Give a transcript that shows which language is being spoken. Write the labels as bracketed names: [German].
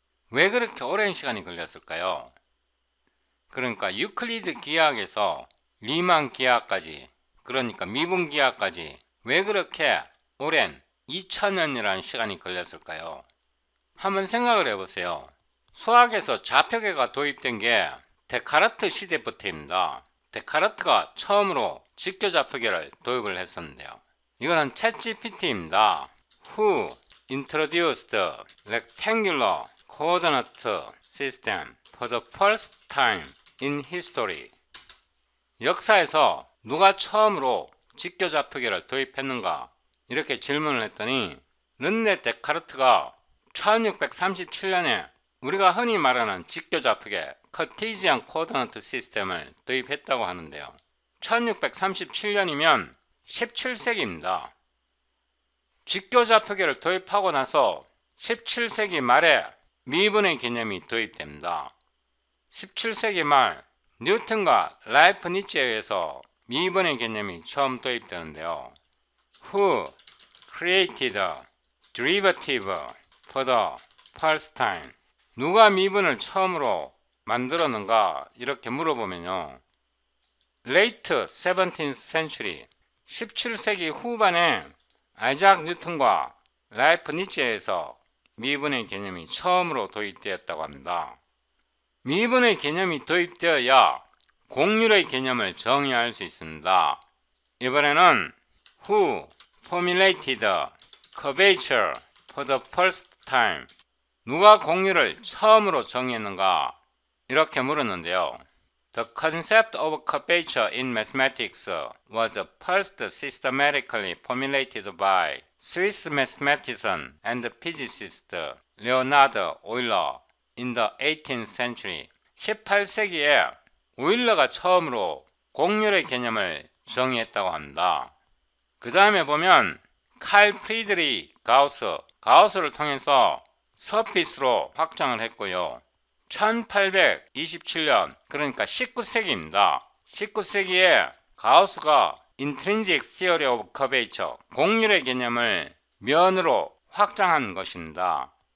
[Korean] 왜 그렇게 오랜 시간이 걸렸을까요? 그러니까 유클리드 기하학에서 리만 기하학까지, 그러니까 미분 기하학까지 왜 그렇게 오랜 2000년이라는 시간이 걸렸을까요? 한번 생각을 해보세요. 수학에서 좌표계가 도입된 게 데카르트 시대부터입니다. 데카르트가 처음으로 직교좌표계를 도입을 했었는데요. 이거는 챗GPT입니다. [English] Who introduced rectangular coordinate system for the first time in history? [Korean] 역사에서 누가 처음으로 직교좌표계를 도입했는가? 이렇게 질문을 했더니 르네 데카르트가 1637년에 우리가 흔히 말하는 직교좌표계 카티지안 코오디네이트 시스템을 도입했다고 하는데요. 1637년이면 17세기입니다. 직교좌표계를 도입하고 나서 17세기 말에 미분의 개념이 도입됩니다. 17세기 말 뉴턴과 라이프니츠에 의해서 미분의 개념이 처음 도입되는데요. [English] Who created derivative for the first time? [Korean] 누가 미분을 처음으로 만들었는가? 이렇게 물어보면요. [English] Late 17th century, [Korean] 17세기 후반에 아이작 뉴턴과 라이프니츠에 의해서 미분의 개념이 처음으로 도입되었다고 합니다. 미분의 개념이 도입되어야 곡률의 개념을 정의할 수 있습니다. 이번에는 [English] Who formulated curvature for the first time? [Korean] 누가 곡률을 처음으로 정의했는가? 이렇게 물었는데요. [English] The concept of curvature in mathematics was first systematically formulated by Swiss mathematician and physicist Leonhard Euler in the 18th century. [Korean] 18세기에 오일러가 처음으로 곡률의 개념을 정의했다고 합니다. 그 다음에 보면 칼 프리드리 가우스를 통해서 서피스로 확장을 했고요. 1827년, 그러니까 19세기입니다. 19세기에 가우스가 Intrinsic Theory of Curvature, 곡률의 개념을 면으로 확장한 것입니다.